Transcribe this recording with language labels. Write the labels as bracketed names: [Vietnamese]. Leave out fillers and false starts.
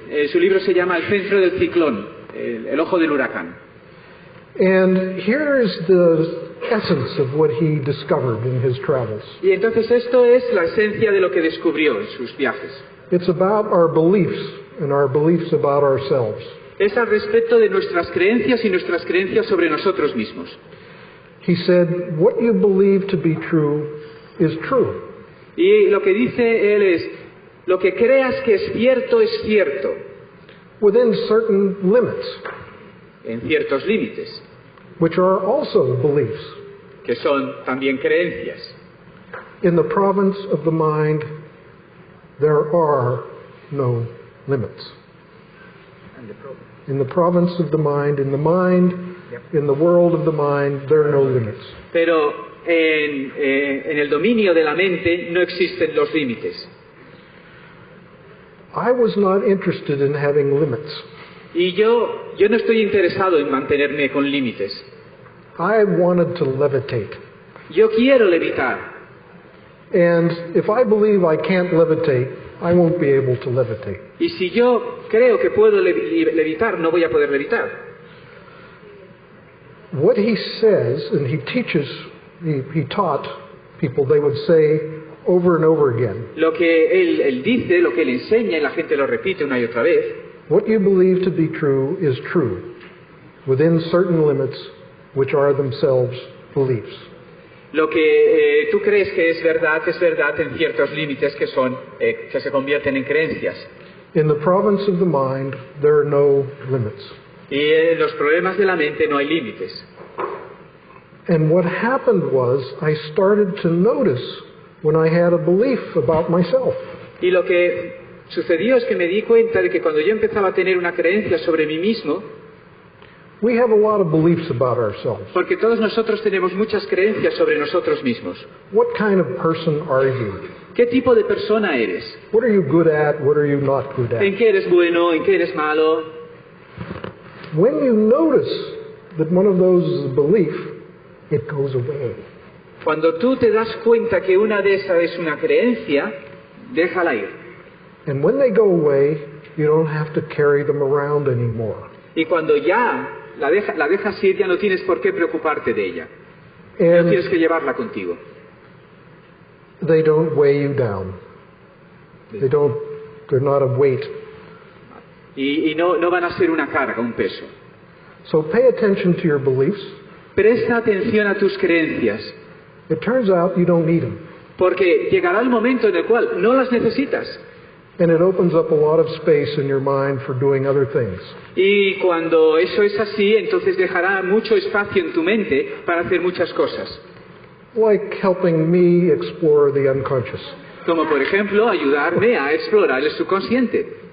[Spanish] Su libro se llama El centro del ciclón, el ojo del huracán. [English] And here is the essence of what he discovered in his travels. [Spanish] Y entonces esto es la esencia de lo que descubrió en sus viajes. [English] It's about our beliefs and our beliefs about ourselves. [Spanish] Es al respecto de nuestras creencias y nuestras creencias sobre nosotros mismos. [English] He said, what you believe to be true is true. [Spanish] Y lo que dice él es, lo que creas que es cierto, [English] within certain limits, [Spanish] en ciertos límites, [English] which are also beliefs. [Spanish] que son también creencias. [English] In the province of the mind, there are no limits. In the province of the mind, in the world of the mind, there are no limits. [Spanish] Pero en el dominio de la mente no existen los límites. [English] I was not interested in having limits. [Spanish] Y yo no estoy interesado en mantenerme con límites. [English] I wanted to levitate. [Spanish] Yo quiero levitar. [English] And if I believe I can't levitate, I won't be able to levitate. [Spanish] Y si yo creo que puedo levitar, no voy a poder levitar. [English] What he says, and he teaches, he taught people, they would say over and over again. [Spanish] Lo que él dice, lo que él enseña, y la gente lo repite una y otra vez. [English] What you believe to be true is true, within certain limits, which are themselves beliefs. [Spanish] Lo que tú crees que es verdad en ciertos límites que se convierten en creencias. [English] In the province of the mind, there are no limits. [Spanish] Y en los problemas de la mente no hay límites. [English] And what happened was, I started to notice when I had a belief about myself. [Spanish] Y lo que sucedió es que me di cuenta de que cuando yo empezaba a tener una creencia sobre mí mismo, [English] we have a lot of beliefs about ourselves. [Spanish] Porque todos nosotros tenemos muchas creencias sobre nosotros mismos. [English] What kind of person are you? [Spanish] ¿Qué tipo de persona eres? [English] What are you good at? What are you not good at? [Spanish] ¿En qué eres bueno? ¿En qué eres malo? [English] When you notice that one of those is a belief, it goes away. [Spanish] Cuando tú te das cuenta que una de esas es una creencia, déjala ir. [English] And when they go away, you don't have to carry them around anymore. [Spanish] Y cuando ya la dejas ir, ya no tienes por qué preocuparte de ella. No [English] And [Spanish] tienes que llevarla contigo. [English] they don't weigh you down. They're not a weight. [Spanish] Y no van a ser una carga, un peso. [English] So pay attention to your beliefs. [Spanish] Presta atención a tus creencias, [English] It turns out you don't need them. [Spanish] porque llegará el momento en el cual no las necesitas. [English] And it opens up a lot of space in your mind for doing other things. [Spanish] Y cuando eso es así, entonces dejará mucho espacio en tu mente para hacer muchas cosas. [English] Like helping me explore the unconscious. [Spanish] Como por ejemplo, ayudarme a explorar el subconsciente.